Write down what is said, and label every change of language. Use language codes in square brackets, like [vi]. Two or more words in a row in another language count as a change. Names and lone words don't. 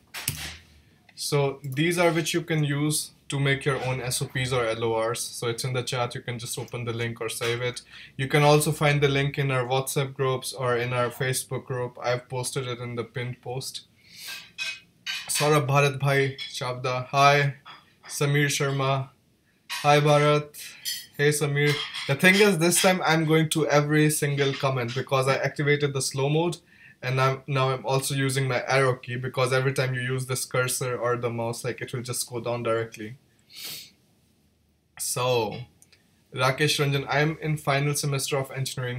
[en] So these are which you can use to make your own SOPs or LORs. So it's in the chat. You can just open the link or save it. You can also find the link in our WhatsApp groups or in our Facebook group. I've posted it in the pinned post. Saurabh Bharat Bhai Shabda, hi. Samir Sharma, hi Bharat. Hey Samir. The thing is, this time I'm going to every single comment because I activated the slow mode, and now I'm also using my arrow key, because every time you use this cursor or the mouse, like it will just go down directly. So Rakesh Ranjan, I'm in final semester of engineering.